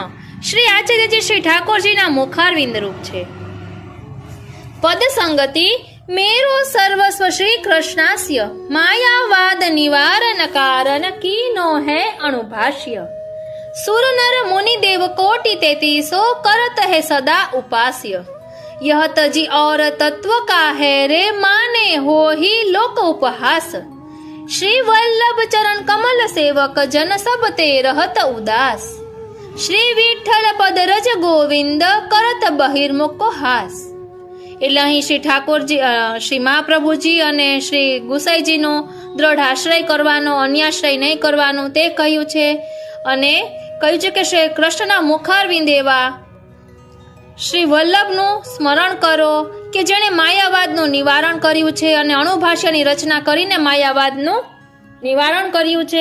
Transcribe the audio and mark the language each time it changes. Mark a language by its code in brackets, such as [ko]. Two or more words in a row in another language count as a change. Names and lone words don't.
[gu] શ્રી આચાર્યજી શ્રી ઠાકોરજીના મુખારવિંદ રૂપ છે. [bra] पद संगति मेरो सर्वस्व श्री कृष्णास्य मायावाद निवारण कारण कीनो है अणुभाष्य. सुर नर मुनि देव कोटि तेतीसो करत है सदा उपास्य. यह तजी और तत्व का है रे माने हो ही लोक उपहास. श्री वल्लभ चरण कमल सेवक जन सब ते रहत उदास. श्री विठ्ठल पद रज गोविंद करत बहिर्मुख हास. [gu] એટલે અહીં શ્રી ઠાકોરજી શ્રી મહાપ્રભુજી અને શ્રી ગુસાઈજીનો દ્રઢ આશ્રય કરવાનો, અન્યાશ્રય નહીં કરવાનું તે કહ્યું છે. અને કહ્યું છે કે શ્રી કૃષ્ણના મુખારવિંદ એવા શ્રી વલ્લભનું સ્મરણ કરો કે જેણે માયાવાદનું નિવારણ કર્યું છે અને અણુભાષ્યની રચના કરીને માયાવાદનું નિવારણ કર્યું છે.